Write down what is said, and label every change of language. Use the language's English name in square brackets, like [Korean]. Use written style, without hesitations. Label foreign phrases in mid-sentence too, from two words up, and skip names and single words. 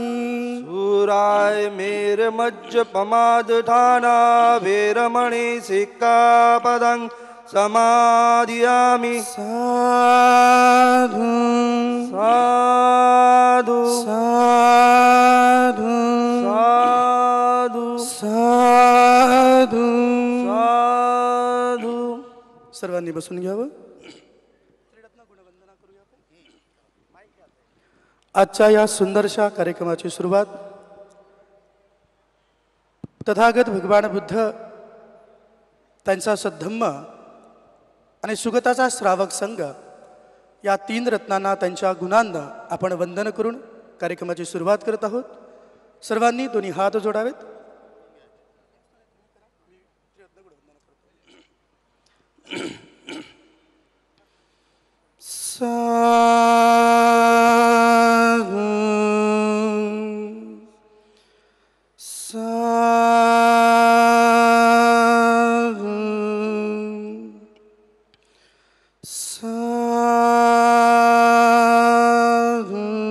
[Pali] सुराय मेर मज्ज पमादठाना वेरमणि सिक्खापदं समाधियामि साधु साधु साधु साधु साधु साधु [Marathi] सर्वांनी बसून घ्यावं. आजच्या या सुंदरशा कार्यक्रमाची सुरुवात तथागत भगवान बुद्ध त्यांचा सद्धम्म आणि सुगताचा श्रावक संघ या 3 रत्नांना त्यांच्या गुणांना आपण वंदन करून कार्यक्रमाची सुरुवात करत आहोत. सर्वांनी दोन्ही हात जोडावेत. [Pali] साधु साधु साधु